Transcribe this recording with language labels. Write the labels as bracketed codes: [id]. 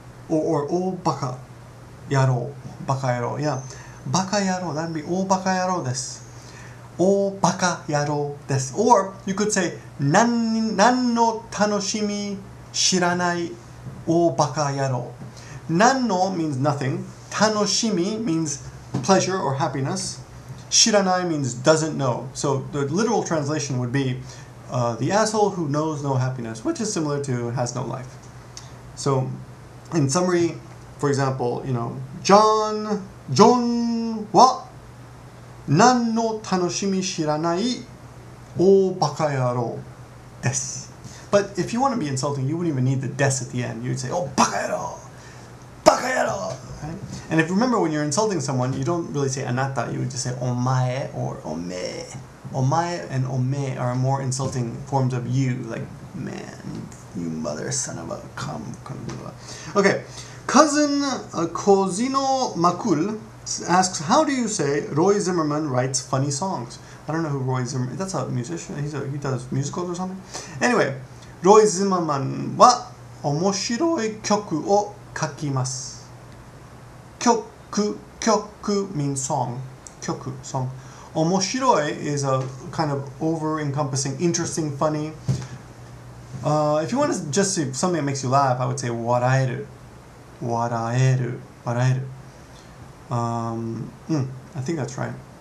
[ja] or 大バカ野郎。バカ野郎。Yeah. バカ野郎。 [en] That'd be [ja] 大バカ野郎です。大バカ野郎です。 [en] Or you could say [ja] 何の楽しみ知らない大バカ野郎。 [en] 何の means nothing. 楽しみ means pleasure or happiness. 知らない means doesn't know. So the literal translation would be the asshole who knows no happiness, which is similar to has no life. So in summary, for example, [ja] John は何の楽しみ知らない大バカ野郎です。 [en] But if you want to be insulting, you wouldn't even need the des at the end. You'd say, oh, バカ野郎! [ja] バカ野郎!Right? [en] And if you remember, when you're insulting someone, you don't really say anata, you would just say omae or ome. Omae and ome are more insulting forms of you, like, man, you mother son of a cum. Okay, cousin Kozino Makul asks, how do you say Roy Zimmerman writes funny songs? I don't know who Roy Zimmerman, that's a musician, he does musicals or something? [ja] Anyway, Roy Zimmerman は面白い曲を書きます。 [en] 曲 means song. 曲 song. 面白い is a kind of over-encompassing, interesting, funny. If you want to just say something that makes you laugh, I would say 笑える 笑える I think that's right.